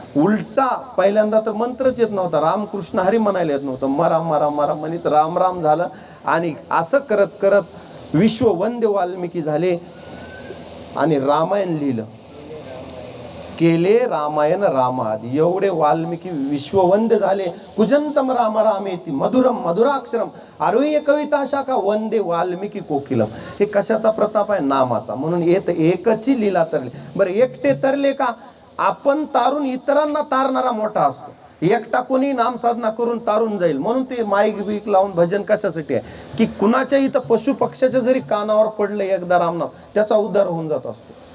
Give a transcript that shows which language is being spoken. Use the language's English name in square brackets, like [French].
[Marathi] उलटा पहिल्यांदा तर मंत्रच येत नव्हता, रामकृष्ण हरी म्हणायला येत नव्हतं, मरा मरा मरा म्हणित राम राम झालं. आणि असं करत करत विश्ववंद्य वाल्मिकी झाले आणि रामायण लिहिलं, केले रामायण रामादि. एवढे वाल्मिकी विश्ववंद्य झाले. [Sanskrit] कुजंतम राम रामेति मधुरम मधुराक्षरम आरोह्य कविता शाखा वंदे वाल्मिकी कोकिलम. [Marathi] हे कशाचा प्रताप आहे? नामाचा. म्हणून येत एकची लीला तरली. बरं, एकटे तरले का? आपण तारून इतरांना तारणारा मोठा असतो. एकटा कोणी नामसाधना करून तारून जाईल. म्हणून ते माईक बीक लावून भजन कशासाठी आहे की कुणाच्या इथं पशु पक्ष्याच्या जरी कानावर पडलं एकदा रामनाम, त्याचा उद्धार होऊन जात असतो.